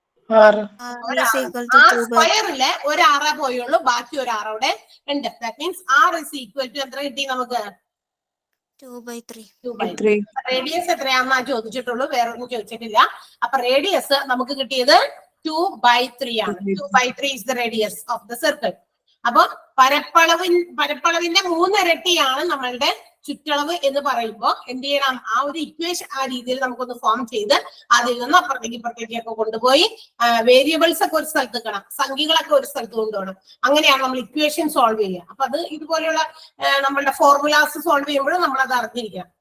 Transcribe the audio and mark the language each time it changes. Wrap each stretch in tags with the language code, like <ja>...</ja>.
<en>r is equal to 2/3.</en> <ml>സ്ക്വയറിലെ ഒരു ആറേ പോയുള്ളൂ, ബാക്കി ഒരു ആറ് അവിടെ ഉണ്ട്.</ml> <en>that means r is equal to</en> <ml>എത്ര കിട്ടി നമുക്ക്, 2/3. 3. റേഡിയസ് എത്രയാണെന്നാ ചോദിച്ചിട്ടുള്ളൂ, വേറെ ഒന്നും ചോദിച്ചിട്ടില്ല. അപ്പൊ റേഡിയസ് നമുക്ക് കിട്ടിയത് 2/3 ആണ്.</ml> <en>2/3 is the radius of the circle.</en> <ml>അപ്പൊ പരപ്പളവിന്റെ 3 ഇരട്ടിയാണ് നമ്മളുടെ ചുറ്റളവ് എന്ന് പറയുമ്പോൾ എന്ത് ചെയ്യണം, ആ ഒരു ഇക്വേഷൻ ആ രീതിയിൽ നമുക്കൊന്ന് ഫോം ചെയ്ത് അതിൽ നിന്ന് അപ്പുറത്തേക്ക് ഇപ്പുറത്തേക്കൊക്കെ കൊണ്ടുപോയി വേരിയബിൾസ് ഒക്കെ ഒരു സ്ഥലത്ത് കാണാം, സംഖ്യകളൊക്കെ ഒരു സ്ഥലത്ത് കൊണ്ടുപോകണം. അങ്ങനെയാണ് നമ്മൾ ഇക്വേഷൻ സോൾവ് ചെയ്യുക. അപ്പൊ അത് ഇതുപോലെയുള്ള നമ്മളുടെ ഫോർമുലാസ് സോൾവ് ചെയ്യുമ്പോഴും നമ്മൾ അത് അറിഞ്ഞിരിക്കണം.</ml>